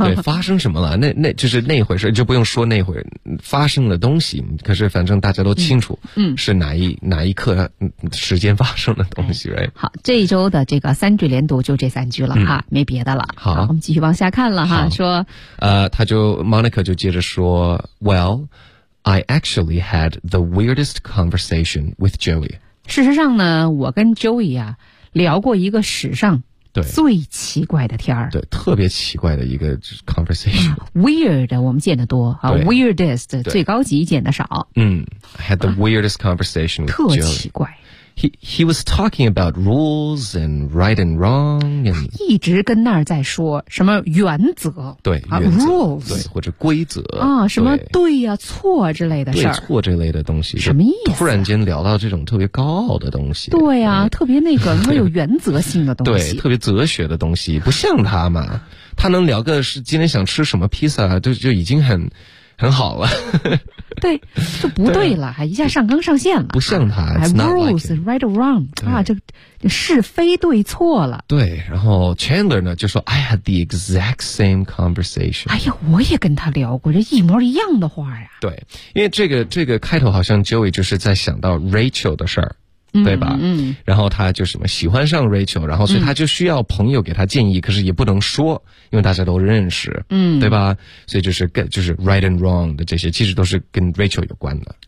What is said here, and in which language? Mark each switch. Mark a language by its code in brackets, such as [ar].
[zh] 对发生什么了那就是那回事就不用说那回发生了东西可是反正大家都清楚是哪一刻时间发生的东西、 right? 好这一周的这个三句连读就这三句了哈、没别的了好我们继续往下看了哈说他就 Monica 就接着说 WellI actually had the weirdest conversation with Joey. 事实上呢，我跟 Joey 啊聊过一个史上最奇怪的天儿，对，特别奇怪的一个 conversation.、 Weird 我们见得多啊 ，weirdest 最高级见得少。 [en] Had the weirdest conversation with Joey. [zh] 特奇怪。 [en] He was talking about rules and right and wrong. And [zh] 一直跟那儿在说什么原则，对啊 ，rules 对或者规则啊，什么对呀、错之类的事儿，对错这类的东西，什么意思、突然间聊到这种特别高傲的东西，对呀、特别那个没有原则性的东西，对，特别哲学的东西，不像他嘛，他能聊个是今天想吃什么披萨，就已经很好了对就不对了还一下上纲上线了不像他 [en] It's not like rules right or wrong 啊，这是非对错了 [zh] 对然后 Chandler 呢就说 I had the exact same conversation 哎呀我也跟他聊过这一模一样的话呀对因为这个开头好像 Joey 就是在想到 Rachel 的事儿对吧然后他就什么喜欢上 Rachel 然后所以他就需要朋友给他建议、可是也不能说因为大家都认识对吧所以就是 right and wrong 的这些其实都是跟 Rachel 有关的